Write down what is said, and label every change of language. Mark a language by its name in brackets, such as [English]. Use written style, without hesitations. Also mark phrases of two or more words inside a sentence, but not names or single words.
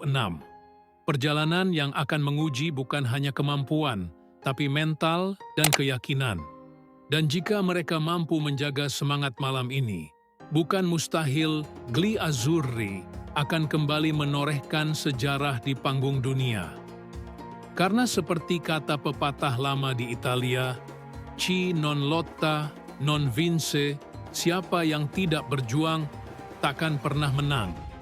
[Indonesian] Perjalanan yang akan menguji bukan hanya kemampuan, tapi mental dan keyakinan. Dan jika mereka mampu menjaga semangat malam ini, bukan mustahil Gli Azzurri akan kembali menorehkan sejarah di panggung dunia. Karena seperti kata pepatah lama di Italia, [Italian] "Chi non lotta, non vince," [Indonesian] siapa yang tidak berjuang takkan pernah menang.